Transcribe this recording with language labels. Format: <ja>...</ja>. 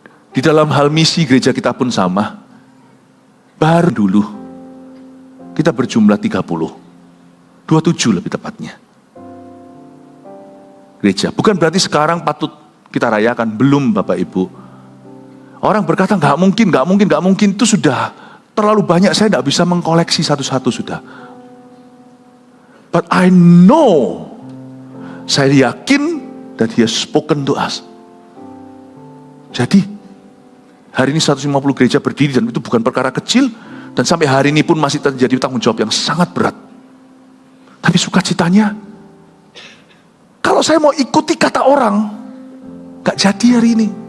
<id>Di dalam hal misi gereja kita pun sama. Baru dulu kita berjumlah 30, 27 lebih tepatnya. Gereja, bukan berarti sekarang patut kita rayakan, belum Bapak Ibu. Orang berkata nggak mungkin, itu sudah terlalu banyak, saya tidak bisa mengkoleksi satu-satu sudah.</id> <en>But I know,</en> <id>saya yakin</id> <en>that He has spoken to us.</en> <id>Jadi, hari ini 150 gereja berdiri dan itu bukan perkara kecil. Dan sampai hari ini pun masih terjadi tanggung jawab yang sangat berat. Tapi sukacitanya, kalau saya mau ikuti kata orang, gak jadi hari ini.</id>